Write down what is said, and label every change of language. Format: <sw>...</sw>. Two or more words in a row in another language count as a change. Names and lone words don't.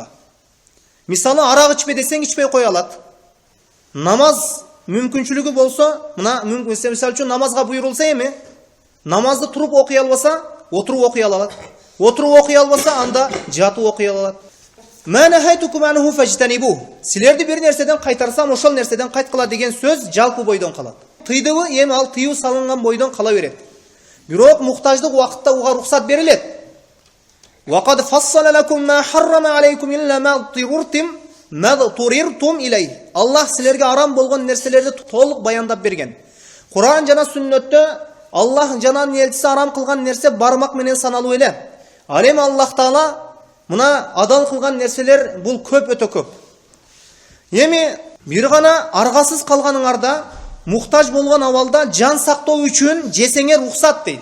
<ky>Мисалы, арак ичпе десең, ичпей кое алат. Намаз мүмкүнчүлүгү болсо, мына мисалы үчүн намазга буйрулса эми, намазды туруп окуй албаса, отуруп окуй алат. Отуруп окуй албаса, анда жатып окуй алат.</ky> <ar>ما نهيتكم عنه فاجتنبوه.</ar> <ky>Силерди бир нерседен кайтарсам, ошол нерседен кайткыла деген сөз жалпы бойдон калат. Тыйдыбы, эми ал тыюу салынган бойдон кала берет. Бирок муктаждык убакытта уга рухсат берилет.</ky> <ar>وقد فصل لكم ما حرم عليكم إلا ما اضطررتم إليه.</ar> <ky>Аллах силерге арам болгон нерселерди толук баяндап берген. Кур'ан жана сүннөттө Аллах жана элчиси арам кылган нерсе бармак менен саналуу эле. Ал эми Аллах Таала мына адал кылган нерселер бул көп, өтө көп. Эми бир гана аргасыз калганыңарда, муктаж болгон абалда жан сактоо үчүн жесеңер рухсат дейт.</ky>